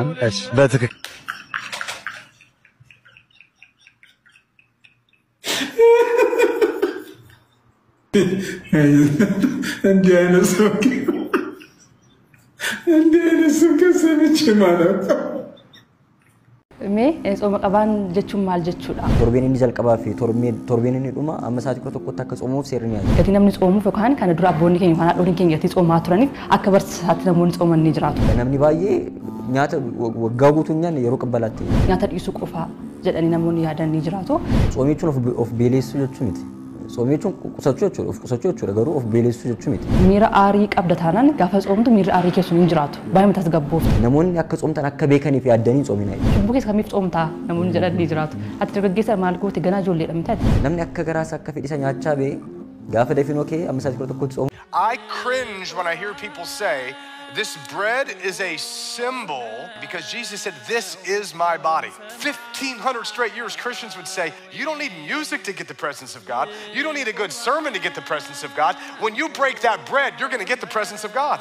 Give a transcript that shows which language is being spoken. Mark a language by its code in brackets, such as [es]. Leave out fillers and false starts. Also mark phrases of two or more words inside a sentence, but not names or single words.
[am] እሺ በትክክል እንዲህ አይነት ሰው ከሰምቼ ማለት ነው። [om] Mee sooma qabaan jechuun maal jechuudha? Torbeen inni jalqabaa fi torbeen inni dhuma amma sa'aatii tokkotti akka xoomuuf seerri ni Gatii namni xoomuuf yookaan kana dura abboonni keenya yookaan haadholiin keenya gatii xoomaa turaniif akka barsiisaatti namoonni xooman ni jiraatu. Namni baay'ee nyaata waggaa guutuu nyaanne yeroo qabbalaatti. Nyaata dhiisuu qofaa jedhanii namoonni yaadan ni jiraatu. Xoomii jechuun of beeleessuu jechuu miti. Xoomii jechuun qusachuu jechuudha garuu of beeleessuu jechuu miti. Miira aarii qabda taanaan gaafa xoomtu miira aarii keessu ni jiraatu. Baay'ee matas gabbooftu. Namoonni akka xoomtan akka beekanii fi yaaddanii xoomina. Cubbuu keessa kamiif xoomtaa namoonni jedhan ni jiraatu. Ati dargaggeessa maal goote ganaa ijoolleedha mitaati. Namni akka garaasa akka fedhisa nyaachaa bee gaafa dafinoo kee amma sa'aatii tokkotti xoomu. [en] I cringe when I hear people say this bread is a symbol because Jesus said, this is my body. 1,500 straight years, Christians would say, you don't need music to get the presence of God. You don't need a good sermon to get the presence of God. When you break that bread, you're going to get the presence of God.